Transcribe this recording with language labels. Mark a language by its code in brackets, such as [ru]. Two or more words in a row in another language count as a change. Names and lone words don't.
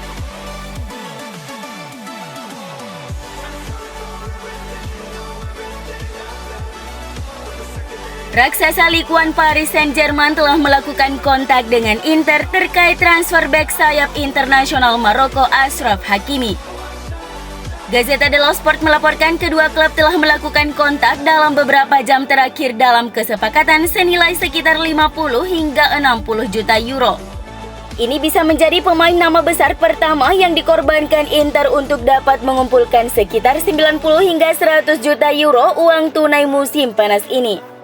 [id] Raksasa Ligue 1 Paris Saint-Germain telah melakukan kontak dengan Inter terkait transfer bek sayap internasional Maroko Achraf Hakimi. Gazzetta dello Sport melaporkan kedua klub telah melakukan kontak dalam beberapa jam terakhir dalam kesepakatan senilai sekitar 50 hingga 60 juta euro. Ini bisa menjadi pemain nama besar pertama yang dikorbankan Inter untuk dapat mengumpulkan sekitar 90 hingga 100 juta euro uang tunai musim panas ini.